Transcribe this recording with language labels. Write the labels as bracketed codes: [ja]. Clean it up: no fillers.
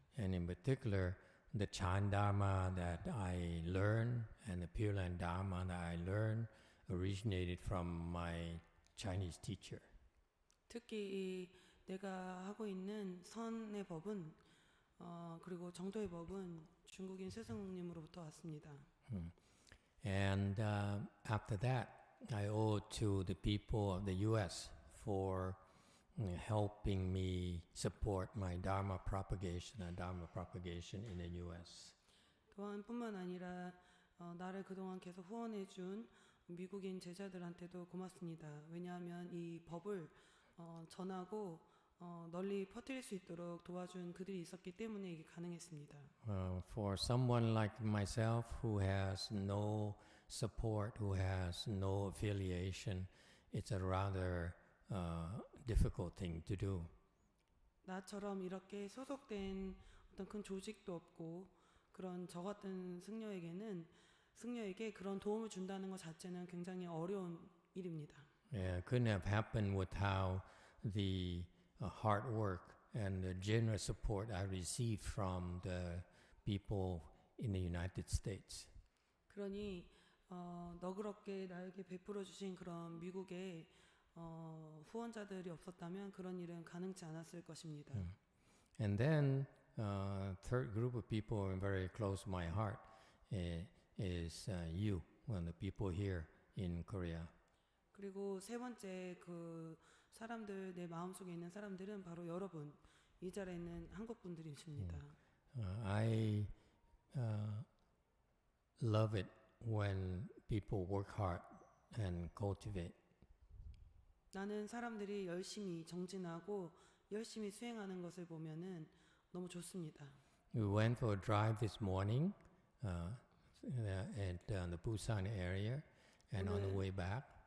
[en] And in particular, the Chan Dharma that I learned and the Pure Land Dharma that I learned originated from my Chinese teacher. [ko] 특히 내가 하고 있는 선의 법은 그리고 정도의 법은 중국인 스승님으로부터 왔습니다. [en] And after that, I owe to the people of the U.S. for helping me support my Dharma propagation and Dharma propagation in the U.S. [ko] 또한 뿐만 아니라 나를 그동안 계속 후원해 준 미국인 제자들한테도 고맙습니다. 왜냐하면 이 법을 전하고 널리 퍼뜨릴 수 있도록 도와준 그들이 있었기 때문에 이게 가능했습니다. [en] For someone like myself who has no support, who has no affiliation, it's a rather difficult thing to do. [ko] 나처럼 이렇게 소속된 어떤 큰 조직도 없고 그런 저 같은 승려에게 그런 도움을 준다는 것 자체는 굉장히 어려운 일입니다. [en] Yeah, it couldn't have happened without the hard work and the generous support I received from the people in the United States. [ko] 그러니 너그럽게 나에게 베풀어 주신 그런 미국의 후원자들이 없었다면 그런 일은 가능치 않았을 것입니다. [en] And then third group of people very close to my heart is you, and the people here in Korea. [ko] 그리고 세 번째 그 사람들 내 마음속에 있는 사람들은 바로 여러분 이 자리에 있는 한국 분들이십니다. [en] I love it when people work hard and cultivate. [ko] 나는 사람들이 열심히 정진하고 열심히 수행하는 것을 보면은 너무 좋습니다. [en] We went for a drive this morning at the Busan area, and on the way back.